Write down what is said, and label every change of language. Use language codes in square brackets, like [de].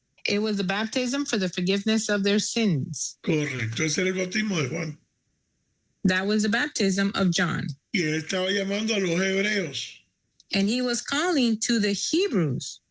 [en] It was the baptism for the forgiveness of their sins. [es] Correcto, ese era el bautismo de Juan. [en] That was the baptism of John. [es] Y él estaba llamando a los hebreos. [en] And he was calling to the Hebrews.